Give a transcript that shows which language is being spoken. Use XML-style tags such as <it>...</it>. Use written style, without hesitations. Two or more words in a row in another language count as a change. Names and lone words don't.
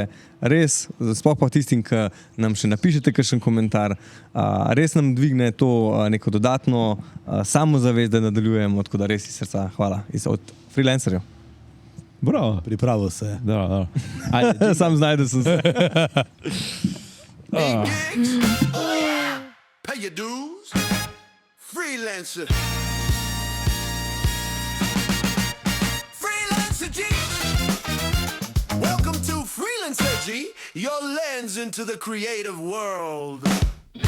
<sl>Res, sploh pa tistim, ki nam še napišete kakšen komentar, res nam dvigne to neko dodatno samozavest, da nadaljujemo, tako da res iz srca hvala od freelancerjev. Bravo. Pripravil se. Sam znajde sem se.</sl> <en>Pay your dues. Freelancer. Freelancer G. Welcome to Freelancer G. Your lens into the creative world.</en>